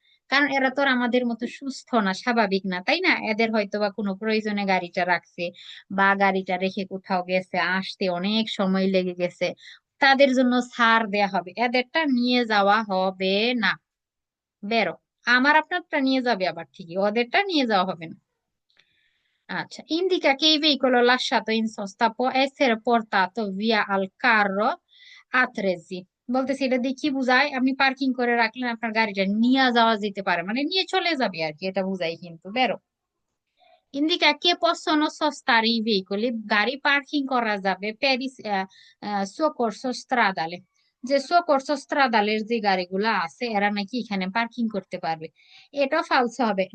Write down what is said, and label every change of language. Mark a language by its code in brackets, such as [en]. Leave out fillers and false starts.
[bn] কারণ এরা তো আর আমাদের মতো সুস্থ না, স্বাভাবিক না, তাই না? এদের হয়তো বা কোনো প্রয়োজনে গাড়িটা রাখছে, বা গাড়িটা রেখে কোথাও গেছে, আসতে অনেক সময় লেগে গেছে, তাদের জন্য ছাড় দেয়া হবে, এদেরটা নিয়ে যাওয়া হবে না। বেরো। আমার আপনারটা নিয়ে যাবে আবার ঠিকই, ওদেরটা নিয়ে যাওয়া হবে না। [it] আচ্ছা, indica che il veicolo lasciato in sosta può essere portato via al carro attrezzi, [bn] বলতেছি এটা দিয়ে কি বুঝায়? আপনি পার্কিং করে রাখলেন, আপনার গাড়িটা নিয়ে যাওয়া যেতে পারে, মানে নিয়ে চলে যাবে আর কি, এটা বুঝাই কিন্তু। বেরো। [it] Indica che possono sostare i veicoli, [bn] গাড়ি পার্কিং করা যাবে প্যারিস soccorso stradale, যে soccorso stradale এর যে গাড়িগুলা আছে এরা নাকি এখানে পার্কিং করতে পারবে। এটা ফালস হবে।